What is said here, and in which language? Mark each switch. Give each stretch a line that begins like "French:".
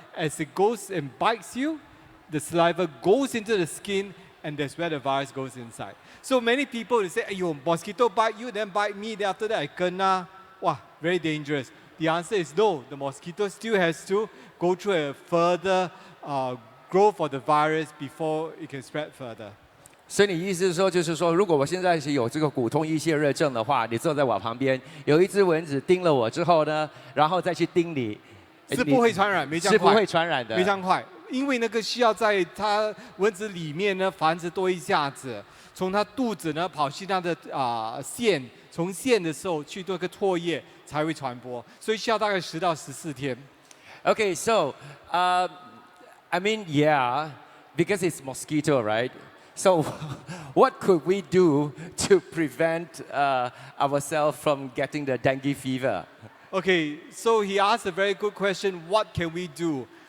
English: As it goes and bites you, the saliva goes into the skin, and that's where the virus goes inside. So many people will say, "Ayo, mosquito bite you, then bite me, then after that I kena." Wow, very dangerous. The answer is no. The mosquito still has to go through a further growth of the virus before it can spread further.
Chinese: 所以你意思是说，就是说，如果我现在是有这个骨痛易泄热症的话，你坐在我旁边，有一只蚊子叮了我之后呢，然后再去叮你，是不会传染，没这样快。是不会传染的，非常快。因为那个需要在它蚊子里面呢繁殖多一下子，从它肚子呢跑去它的腺，从腺的时候去做个唾液才会传播，所以需要大概10到14天。
English: Okay, so I mean, yeah, because it's mosquito, right? So what could we do to prevent ourselves from getting the dengue fever? Okay, so he asked a very good question. What can we do?